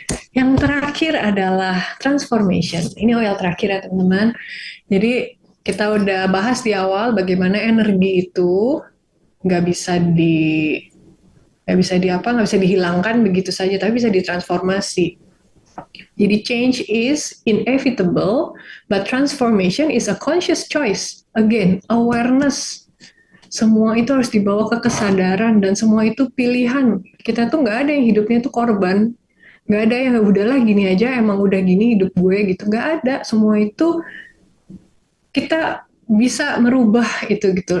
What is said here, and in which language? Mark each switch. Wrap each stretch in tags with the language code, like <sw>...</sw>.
<id>Yang terakhir adalah transformation. Ini oil terakhir ya teman-teman. Jadi kita udah bahas di awal bagaimana energi itu nggak bisa nggak bisa dihilangkan begitu saja, tapi bisa ditransformasi.</id> <en>Jadi change is inevitable, but transformation is a conscious choice. Again, awareness.</en> <id>Semua itu harus dibawa ke kesadaran dan semua itu pilihan. Kita tuh nggak ada yang hidupnya tuh korban. Nggak ada yang udahlah gini aja, emang udah gini hidup gue gitu. Nggak ada. Semua itu kita bisa merubah itu gitu.</id>